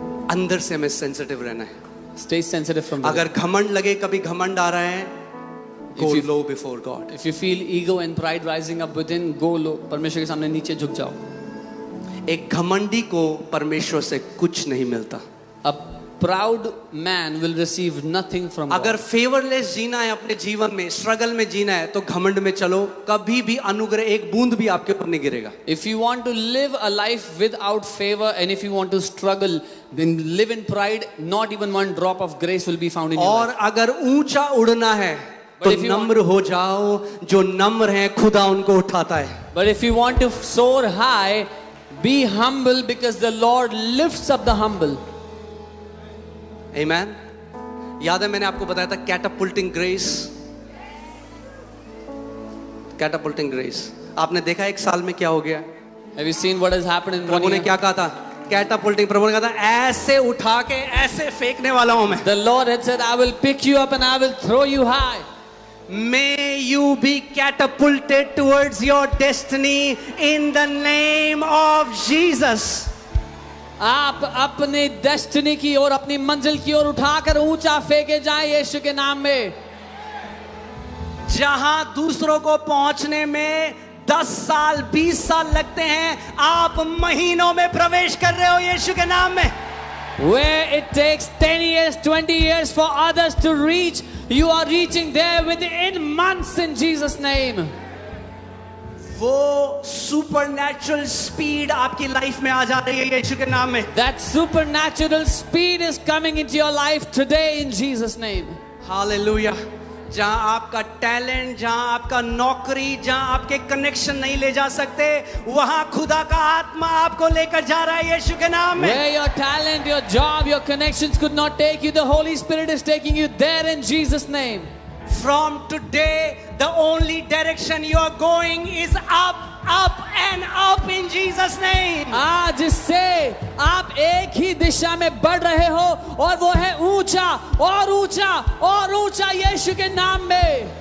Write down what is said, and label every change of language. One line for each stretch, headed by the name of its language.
Hindi: अंदर से हमें सेंसिटिव रहना है।
English: Stay sensitive from
Hindi: अगर घमंड लगे, कभी घमंड आ रहा है, go
English: If you- low before God. If you feel ego and pride rising up within, go low.
Hindi: परमेश्वर के सामने नीचे झुक जाओ। एक घमंडी को परमेश्वर से कुछ नहीं मिलता।
English: A proud man will receive nothing from God.
Hindi: अगर फेवरलेस जीना है अपने जीवन में, स्ट्रगल में जीना है, तो घमंड में चलो, कभी भी अनुग्रह एक बूंद भी आपके ऊपर नहीं गिरेगा।
English: If you want to live a life without favor and if you want to struggle, then live in pride, not even one drop of grace will be found in your
Hindi: और
English: life.
Hindi: अगर ऊंचा उड़ना है तो
English: if you
Hindi: नम्र हो जाओ, जो नम्र है खुदा उनको उठाता है।
English: But if you want to soar high, be humble because the Lord lifts up the humble. Amen.
Hindi: याद है मैंने आपको बताया था कैटापुल्टिंग ग्रेस। कैटापुल्टिंग ग्रेस आपने देखा एक साल में क्या हो गया?
English: Have you seen what has happened in one
Hindi: प्रभु ने
English: year?
Hindi: क्या कहा था? कैटापुल्टिंग, प्रभु ने कहा था ऐसे उठा के ऐसे फेंकने वाला हूं मैं।
English: The Lord had said, I will pick you up and I will throw you high. May you be catapulted towards your destiny in the name of Jesus.
Hindi: आप अपने डेस्टिनी की ओर, अपनी मंजिल की ओर उठाकर ऊंचा फेंके जाएं यीशु के नाम में। जहां दूसरों को पहुंचने में 10 साल 20 साल लगते हैं, आप महीनों में प्रवेश कर रहे हो यीशु के नाम में।
English: Where it takes 10 years, 20 years for others to reach, you are reaching there within months in Jesus' name.
Hindi: वो सुपरनैचुरल स्पीड आपकी लाइफ में आ जा रही है यीशु के नाम में।
English: That supernatural speed is coming into your life today in Jesus' name.
Hindi: Hallelujah. जहां आपका टैलेंट, जहां आपका नौकरी, जहां आपके कनेक्शन नहीं ले जा सकते, वहां खुदा का आत्मा आपको लेकर जा रहा है यीशु के नाम में।
English: Where your talent, your job, your connections could not take you, the Holy Spirit is taking you there in Jesus' name. From today, the only direction you are going is up, up and up in Jesus' name.
Hindi: आज से आप आप एक ही दिशा में बढ़ रहे हो और वो है ऊंचा और ऊंचा और ऊंचा यीशु के नाम में।